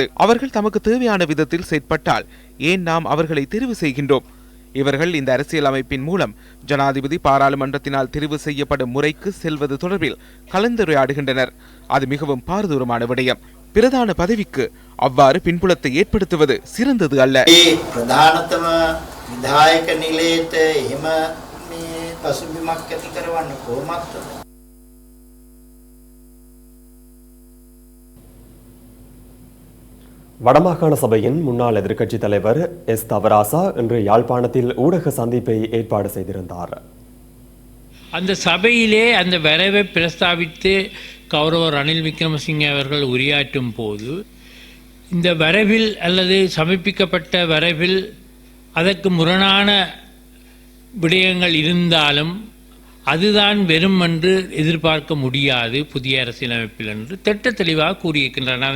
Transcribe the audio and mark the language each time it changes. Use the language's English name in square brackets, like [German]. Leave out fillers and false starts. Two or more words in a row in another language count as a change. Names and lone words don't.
[Tamil] அவர்கள் தமக்கு தேவையான விதத்தில் செயற்பட்டால் ஏன் நாம் அவர்களை தெரிவு செய்கின்றோம்? இவர்கள் இந்த அரசியல் அமைப்பின் மூலம் ஜனாதிபதி பாராளுமன்றத்தினால் தெரிவு செய்யப்படும் முறைக்கு செல்வது தொடர்பில் கலந்துரையாடுகின்றனர். அது மிகவும் பாரதூரமான விடயம். பிரதான பதவிக்கு அவ்வாறு பின்புலத்தை ஏற்படுத்துவது சிறந்தது அல்ல. [Sinhala] பிரதானතම විධායක නිලයට එහෙම මේ පසුබිමක් ඇති කරවන්න කොහොමද? [Tamil] வடமாகாண சபையின் முன்னாள் எதிர்க்கட்சித் தலைவர் எஸ் தவராசா இன்று யாழ்ப்பாணத்தில் ஊடக சந்திப்பை ஏற்பாடு செய்திருந்தார். அந்த சபையிலே அந்த வரைவை பிரஸ்தாபித்து கௌரவர் ரணில் விக்ரமசிங்கே அவர்கள் உரையாற்றும் போது இந்த வரைவில் அல்லது சமர்ப்பிக்கப்பட்ட வரைவில் அதற்கு முரணான விடயங்கள் இருந்தாலும் அதுதான் வெறும் என்று எதிர்பார்க்க முடியாது புதிய அரசியலமைப்பில் என்று திட்ட தெளிவாக கூறியிருக்கின்றனர்.